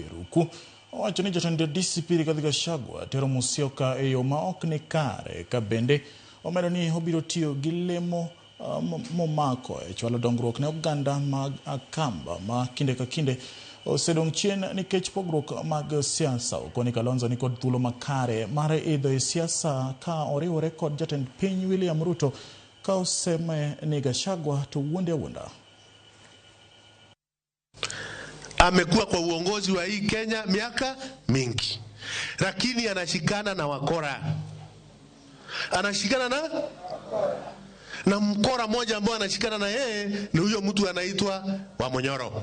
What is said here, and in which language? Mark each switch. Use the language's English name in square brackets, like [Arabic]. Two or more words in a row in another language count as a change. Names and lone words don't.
[Luo (Kenya and Tanzania)] Ruku owacho ni jatend DCP Rigathi Gachagua tero Musyoka e yo ma ok ni kare ka bende omedo ni obiro tiyo gi lemo momako e chwalo dongruok ne oganda mag Akamba ma kinde ka kinde osedong chien nikech pogruok mag siasa. Okoni Kalonzo ni kod thuolo makare mar idho e siasa ka oriwore kod jatend piny William Ruto ka oseme ni Gachagua to wuonde wunda. [Swahili] Amekuwa kwa uongozi wa hii Kenya miaka mingi, lakini anashikana na wakora. Anashikana na mkora moja ambao anashikana na yeye ni huyo mtu anaitwa Wamonyoro.